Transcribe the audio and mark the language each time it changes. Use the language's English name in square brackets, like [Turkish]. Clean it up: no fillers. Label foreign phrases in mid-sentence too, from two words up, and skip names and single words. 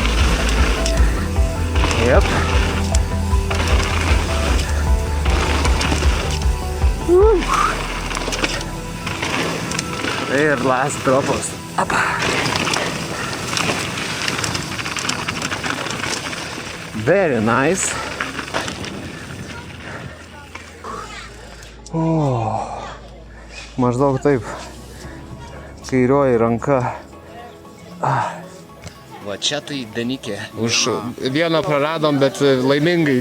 [Lithuanian] Jep. Ir [English] last dropas. [Lithuanian] Apa. [English] Very nice. [Lithuanian] Maždaug taip, kairioji ranka. Va čia tai Denikė. Už vieną praradom, bet laimingai.